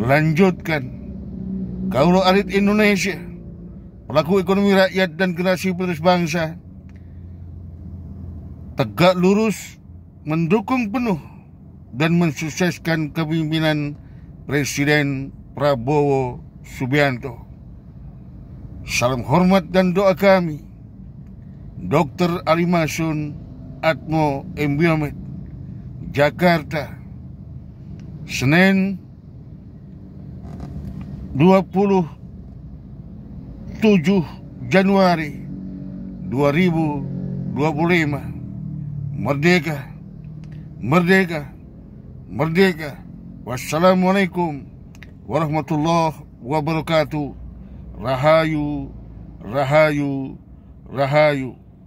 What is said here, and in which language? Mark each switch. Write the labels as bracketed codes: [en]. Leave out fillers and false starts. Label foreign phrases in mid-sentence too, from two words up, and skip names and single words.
[id] Lanjutkan [jv] kaulo alit [id] Indonesia, pelaku ekonomi rakyat dan generasi penerus bangsa, tegak lurus mendukung penuh dan mensukseskan kepemimpinan Presiden Prabowo Subianto. Salam hormat dan doa kami, Dr. Ali Masun Atmo Embiomet, Jakarta, Senin 27 Januari 2025. Merdeka, merdeka, merdeka. [ar] والسلام عليكم ورحمة الله وبركاته. [jv] Rahayu, rahayu, rahayu.